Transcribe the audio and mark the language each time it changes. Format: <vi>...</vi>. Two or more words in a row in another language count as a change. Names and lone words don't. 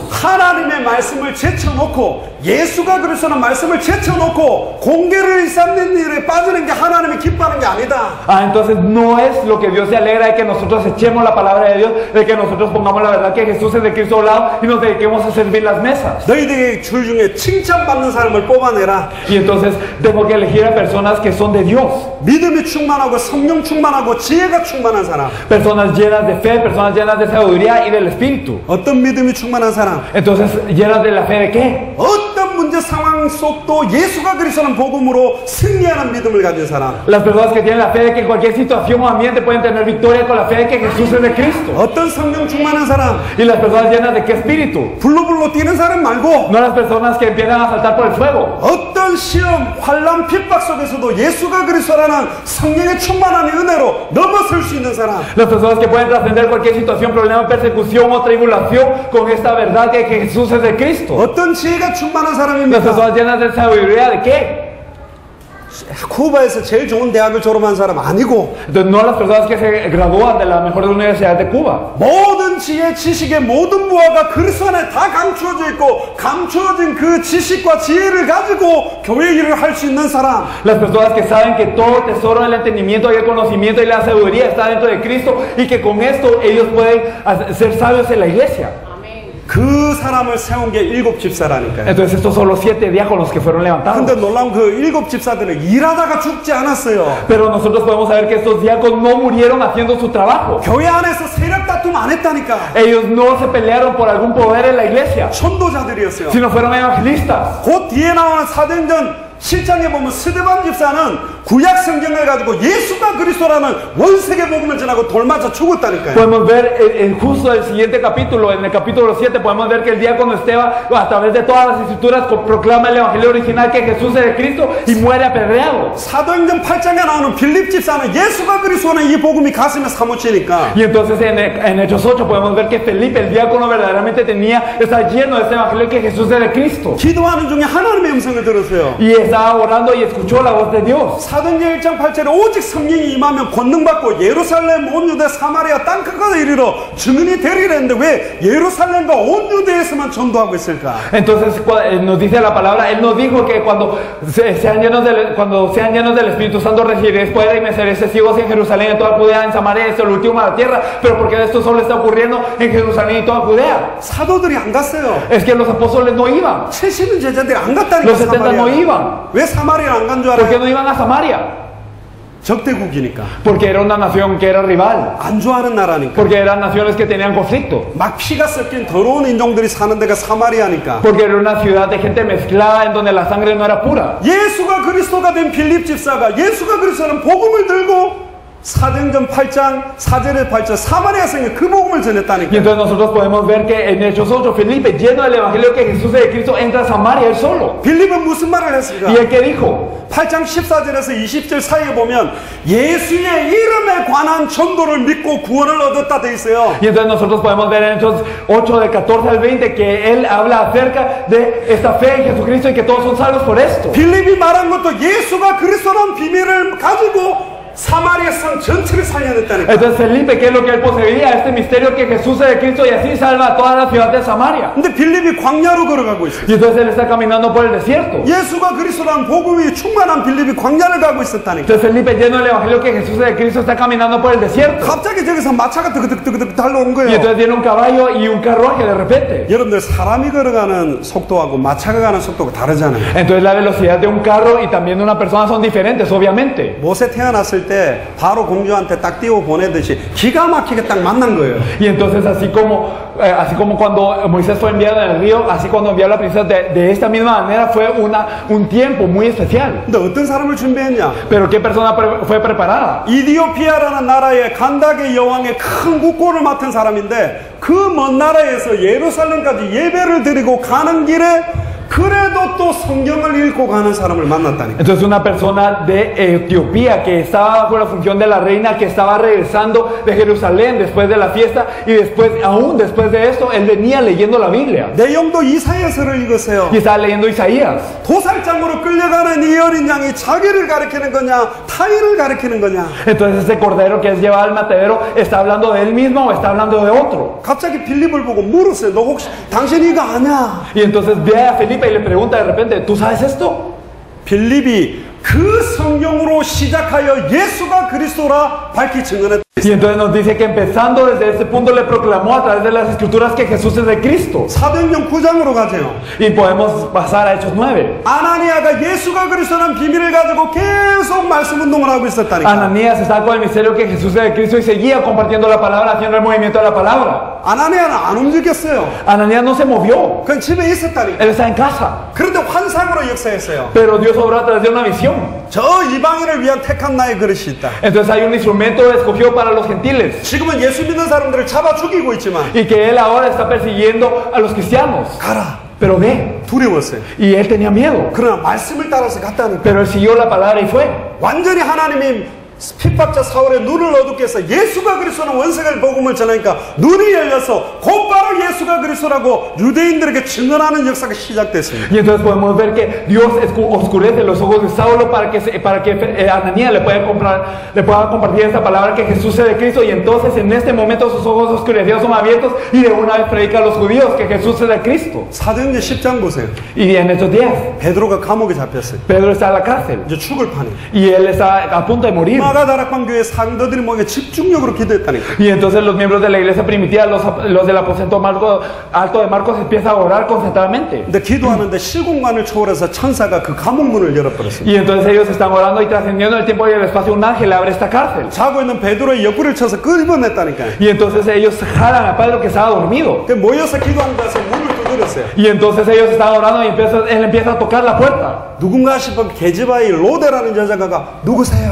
<ko>하나님의 말씀을 제쳐놓고 예수가 그리스도라는 말씀을 제쳐놓고 공개를 일삼는 일에 빠지는 게 하나님이 기뻐하는 게 아니다.</ko> <es>Ah, entonces no es lo que Dios se alegra de que nosotros echemos la palabra de Dios, de que nosotros pongamos la verdad que Jesús es de Cristo a un lado y nos dediquemos a servir las mesas.</es> <ko>너희들의 줄 중에 칭찬받는 사람을 뽑아내라.</ko> <es>Y entonces tengo que elegir a personas que son de Dios.</es> <ko>믿음이 충만하고 성령 충만하고 지혜가 충만한 사람.</ko> <es>Personas llenas de fe, personas llenas de sabiduría y del Espíritu.</es> <ko>어떤 믿음이 충만한 사람?</ko> <es>Entonces, llenas de la fe de qué?</es> <ko>어떤 문제 상황 속도 예수가 그리스도라는 복음으로 승리하는 믿음을 가진 사람.</ko> <es>Las personas que tienen la fe de que en cualquier situación o ambiente pueden tener victoria con la fe de que Jesús es de Cristo.</es> <ko>어떤 성령 충만한 사람?</ko> <es>Y las personas llenas de qué espíritu.</es> <ko>불로불로 뛰는 사람 말고</ko> <es>No las personas que empiezan a saltar por el fuego.</es> <ko>어떤 시험, 환난, 핍박 속에서도 예수가 그리스도라는 성령의 충만한 은혜로 넘어설 수 있는 사람.</ko> <es>Las personas que pueden trascender cualquier situación, problema, persecución o tribulación con esta verdad de que Jesús es de Cristo.</es> <ko>어떤 지혜가 충만한</ko> <es>Las</es> <ko>사람입니까?</ko> <es>personas llenas de sabiduría de qué?</es> <ko>쿠바에서 제일 좋은 대학을 졸업한 사람 아니고</ko> <es>Entonces, no las personas que se gradúan de la mejor universidad de Cuba.</es> <ko>모든 지혜, 지식의 모든 부하가 그리스도 안에 다 감추어져 있고 감추어진 그 지식과 지혜를 가지고 교회 일을 할 수 있는 사람.</ko> <es>Las personas que saben que todo el tesoro del entendimiento y el conocimiento y la sabiduría está dentro de Cristo y que con esto ellos pueden ser sabios en la iglesia.</es> <ko>그 사람을 세운 게 7 집사라니까요.</ko> <es>Entonces estos son los 7 diáconos que fueron levantados.</es> <ko>근데 놀라운 그 7 집사들은 일하다가 죽지 않았어요.</ko> <es>Pero nosotros podemos saber que estos diáconos no murieron haciendo su trabajo.</es> <ko>교회 안에서 세력 다툼 안 했다니까.</ko> <es>Ellos no se pelearon por algún poder en la iglesia,</es> <ko>선도자들이었어요.</ko> <es>sino fueron evangelistas.</es> <ko>곧 뒤에 나오는 사도행전 7장에 보면 스데반 집사는 구약 성경을 가지고 예수가 그리스도라는 원세계 복음을 전하고 돌 맞아 죽었다니까요.</ko> <es>Podemos ver justo el siguiente capítulo, en el capítulo 7 podemos ver que el diácono Esteban a través de todas las escrituras proclama el evangelio original que Jesús es de Cristo y muere apedreado.</es> <ko>사도행전 8장에 나오는 빌립 집사는 예수가 그리스도라는 이 복음이 가슴에 사무치니까</ko> <es>Y entonces en Hechos 8 podemos ver que Felipe, el diácono, verdaderamente está lleno de este evangelio que Jesús es de Cristo.</es> <ko>기도하는 중에 하나님의 음성을 들었어요.</ko> <es>Y estaba orando y escuchó la voz de Dios.</es> <ko>사도행전 1장 8절에 오직 성령이 임하면 권능받고 예루살렘, 온 유대, 사마리아 땅 끝까지 이르러 증인이 되리라 했는데 왜 예루살렘과 온 유대에서만 전도하고 있을까?</ko> <es>Entonces nos dice la palabra, Él nos dijo que cuando sean llenos del Espíritu Santo recibiréis poder y me seréis testigos en Jerusalén, en toda Judea, en Samaria, hasta el último de la tierra. Pero porque esto solo está ocurriendo en Jerusalén y toda Judea.</es> <ko>사도들이 안 갔어요.</ko> <es>Es que los apóstoles no iban.</es> <ko>70 제자들이 안 갔다니까.</ko> <es>Los 70 no iban.</es> <ko>왜 사마리아 안 간 줄</ko> <es>¿Por qué</es> <ko>알아요?</ko> <es>no iban a Samaria?</es> <ko>적대국이니까.</ko> <es>Porque era una nación que era rival.</es> <ko>안 좋아하는 나라니까.</ko> <es>Porque eran naciones que tenían conflicto.</es> <ko>막 피가 섞인 더러운 인종들이 사는 데가 사마리아니까.</ko> <es>Porque era una ciudad de gente mezclada en donde la sangre no era pura.</es> <ko>예수가 그리스도가 된 빌립 집사가 예수가 그리스도라는 복음을 들고 사도행전 8장 4절에 8절 사마리아 성에 그 복음을</ko> <es>Y</es> <ko>전했다니까.</ko> <es>entonces nosotros podemos ver que en Hechos 8, Felipe, lleno del evangelio que Jesús es de Cristo, entra a Samaria él solo.</es> <ko>빌립은 무슨 말을 했습니까?</ko> <es>¿Y él qué dijo?</es> <ko>8장 14절에서 20절 사이에 보면 예수의 이름에 관한 전도를 믿고 구원을 얻었다 돼 있어요.</ko> <es>Y entonces nosotros podemos ver en Hechos 8 del 14 al 20 que él habla acerca de esta fe en Jesucristo y que todos son salvos por esto.</es> <ko>빌립이 말한 것도 예수가 그리스도라는 비밀을 가지고 사마리아 세상 전체를 살려냈다니까.</ko> <es>Entonces Felipe, ¿qué es lo que él poseía? Este misterio que Jesús es de Cristo y así salva a toda la ciudad de Samaria.</es> <ko>근데 빌립이 광야로 걸어가고 있어요.</ko> <es>Y entonces él está caminando por el desierto.</es> <ko>예수가 그리스도라는 복음이 충만한 빌립이 광야를 가고 있었다니까.</ko> <es>Entonces Felipe, lleno del evangelio que Jesús es de Cristo, está caminando por el desierto.</es> <ko>갑자기 저기서 마차가 드그득 달려온</ko> <es>Y</es> <ko>거예요.</ko> <es>entonces viene un caballo y un carruaje de repente.</es> <ko>여러분들 사람이 걸어가는 속도하고 마차가 가는 속도가 다르잖아요.</ko> <es>Entonces la velocidad de un carro y también de una persona son diferentes, obviamente.</es> <ko>모세 태어났을 때 바로 공주한테 딱 띄워 보내듯이 기가 막히게 딱 만난 거예요.</ko> <es>Y entonces así como cuando Moisés fue enviado en el río, así cuando envió a la princesa, de esta misma manera fue un tiempo muy especial.</es> <ko>근데 어떤 사람을 준비했냐?</ko> <es>Pero ¿qué persona fue preparada?</es> <ko>이디오피아라는 나라의 간다게 여왕의 큰 국고를 맡은 사람인데 그 먼 나라에서 예루살렘까지 예배를 드리고 가는 길에 그래도 또 성경을 읽고 가는 사람을 만났다니까.</ko> <es>Entonces una persona de Etiopía que estaba bajo la función de la reina, que estaba regresando de Jerusalén después de la fiesta y aún después de esto, él venía leyendo la Biblia.</es> <ko>내용도 이사야서를 읽으세요.</ko> <es>Y estaba leyendo Isaías.</es> <ko>도살장으로 끌려가는 이 어린 양이 자기를 가리키는 거냐 타인을 가리키는 거냐.</ko> <es>Entonces ese cordero que es llevado al matadero, ¿está hablando de él mismo o está hablando de otro?</es> <ko>갑자기 빌립을 보고 물었어요. 너 혹시 당신 이거 아냐?</ko> <es>Y entonces ve a Felipe y le pregunta de repente, ¿tú sabes esto?</es> <ko>빌립이 그 성경으로 시작하여 예수가 그리스도라 밝히 증언했다.</ko> <es>Y entonces nos dice que empezando desde ese punto le proclamó a través de las escrituras que Jesús es de Cristo.</es> <ko>사도행전 9장으로 가세요.</ko> <es>Y podemos pasar a Hechos 9.</es> <ko>아나니아가 예수가 그리스도라는 비밀을 가지고 계속 말씀 운동을 하고 있었다니까.</ko> <es>Ananías está con el misterio que Jesús es de Cristo y seguía compartiendo la palabra, haciendo el movimiento de la palabra.</es> <ko>아나니아는 안 움직였어요.</ko> <es>Ananías no se movió.</es> <ko>그냥 집에 있었다니까.</ko> <es>Él está en casa.</es> <ko>그런데 환상으로 역사했어요.</ko> <es>Pero Dios obró a través de una visión.</es> <ko>저 이방인을 위한 택한 나의 그릇이 있다.</ko> <es>Entonces hay un instrumento escogido para los gentiles.</es> <ko>지금은 예수 믿는 사람들을 잡아 죽이고 있지만</ko> <es>Y que él ahora está persiguiendo a los cristianos.</es> <ko>가라.</ko> <es>Pero ve.</es> <ko>두려웠어요.</ko> <es>Y él tenía miedo.</es> <ko>그러나 말씀을 따라서 갔다니까.</ko> <es>Pero él siguió la palabra y fue.</es> <ko>완전히 하나님이 핍박자 사울의 눈을 어둡게 해서 예수가 그리스도는 원색을 복음을 전하니까 눈이 열려서 곧바로 예수가 그리스도라고 유대인들에게 증언하는 역사가 시작됐습니다.</ko> <es>Y entonces podemos ver que Dios oscurece los ojos de Saulo para que Ananías le pueda compartir esta palabra que Jesús es de Cristo. Y entonces en este momento sus ojos oscurecidos son abiertos y de una vez predica a los judíos que Jesús es de Cristo.</es> <ko>사도행전 10장 보세요.</ko> <es>Y en estos días</es> <ko>베드로가 감옥에 잡혔어요.</ko> <es>Pedro está en la cárcel</es> <ko>이제 죽을 판이에요.</ko> <es>y él está a punto de morir.</es> <ko>마가다락방 교회 상도들이 모여 집중력으로 기도했다니까.</ko> <es>Y entonces los miembros de la iglesia primitiva, los del aposento alto de Marcos, empiezan a orar concentradamente.</es> <ko>근데 기도하는데 시공간을 초월해서 천사가 그 감옥문을 열어버렸어요.</ko> <es>Y entonces ellos están orando y trascendiendo el tiempo y el espacio, un ángel abre esta cárcel.</es> <ko>자고 있는 베드로의 옆구리를 쳐서 끄집어냈다니까요.</ko> <es>Y entonces ellos jalan a Pedro que estaba dormido.</es> <ko>그 모여서 기도하는 데서 문을 두드렸어요.</ko> <es>Y entonces ellos estaban orando y él empieza a tocar la puerta.</es> <ko>누군가 싶은 게즈바의 로데라는 여자가 누구세요?</ko>